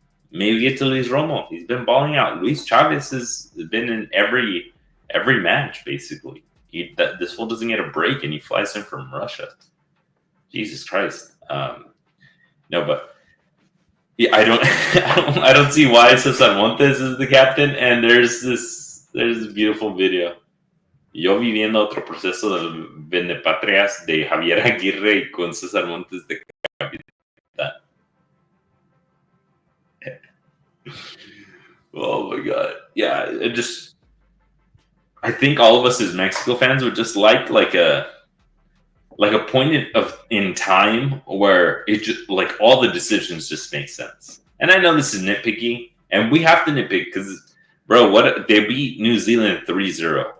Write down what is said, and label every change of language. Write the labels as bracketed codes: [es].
[en] Maybe get to Luis Romo. He's been balling out. Luis Chavez has been in every match, basically. This fool doesn't get a break, and he flies in from Russia. Jesus Christ. No, but yeah, I don't see why Cesar Montes is the captain. And there's this beautiful video. [es] yo viviendo otro proceso del vendepatrias de Javier Aguirre y con César Montes de capitán. [en] Oh my God. Yeah, I think all of us as Mexico fans would just like a point in time where it just like all the decisions just make sense. And I know this is nitpicky, and we have to nitpick because, bro, what they beat New Zealand 3-0.